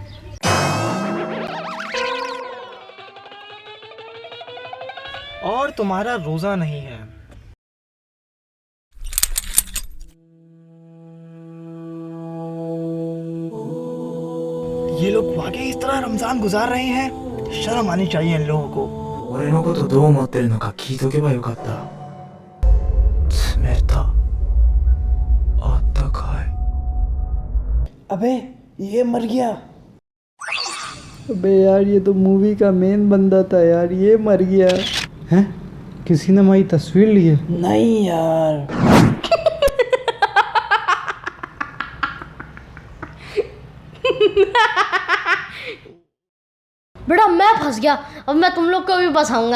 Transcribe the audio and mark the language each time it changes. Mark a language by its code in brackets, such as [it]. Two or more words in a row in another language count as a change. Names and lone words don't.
[hi] और तुम्हारा रोजा नहीं है। ये लोग वाकई इस तरह रमजान गुजार रहे हैं? शर्म आनी चाहिए इन लोगों को। [ja] 俺のことどう思ってるのか聞いとけばよかった。冷た。あったかい。 [hi] अबे ये मर गया। अबे यार, ये तो मूवी का मेन बंदा था यार, ये मर गया। हैं? किसी ने हमारी तस्वीर ली है? नहीं यार। बेटा मैं फंस गया, अब मैं तुम लोग को भी फंसाऊंगा।